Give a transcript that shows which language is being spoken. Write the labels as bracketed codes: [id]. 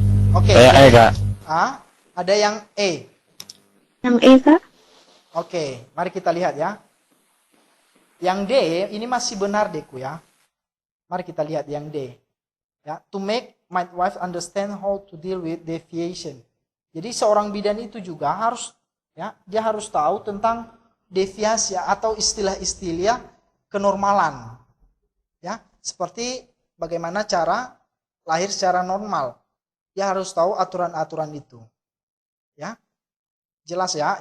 [id] Oke. Saya E, Kak. Ada yang E. Yang E, Kak. Oke, mari kita lihat ya. Yang D ini masih benar, Deku ya. Mari kita lihat yang D. [en] Ya, to make midwife understand how to deal with deviation. [id] Jadi seorang bidan itu juga harus ya, dia harus tahu tentang deviasi atau istilah-istilah kenormalan. Ya, seperti bagaimana cara lahir secara normal. Dia harus tahu aturan-aturan itu. Ya. Jelas ya.